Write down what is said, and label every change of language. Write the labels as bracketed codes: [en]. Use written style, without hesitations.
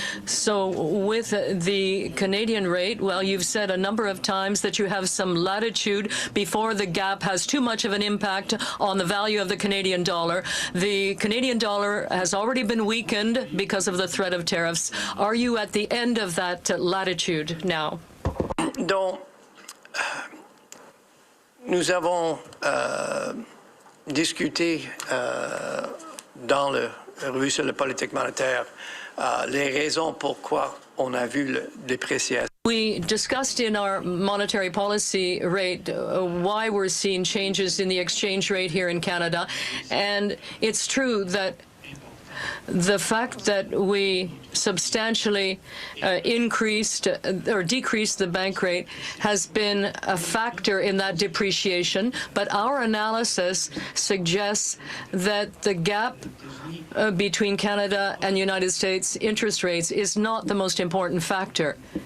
[en] So with the Canadian rate, well, you've said a number of times that you have some latitude before the gap has too much of an impact on the value of the Canadian dollar. The Canadian dollar has already been weakened because of the threat of tariffs. Are you at the end of that latitude now? [fr] Nous avons discuté dans la revue sur la politique monétaire les raisons pourquoi on a vu la dépréciation. [en] We discussed in our monetary policy rate why we're seeing changes in the exchange rate here in Canada, and it's true that the fact that we substantially increased or decreased the bank rate has been a factor in that depreciation, but our analysis suggests that the gap between Canada and United States interest rates is not the most important factor.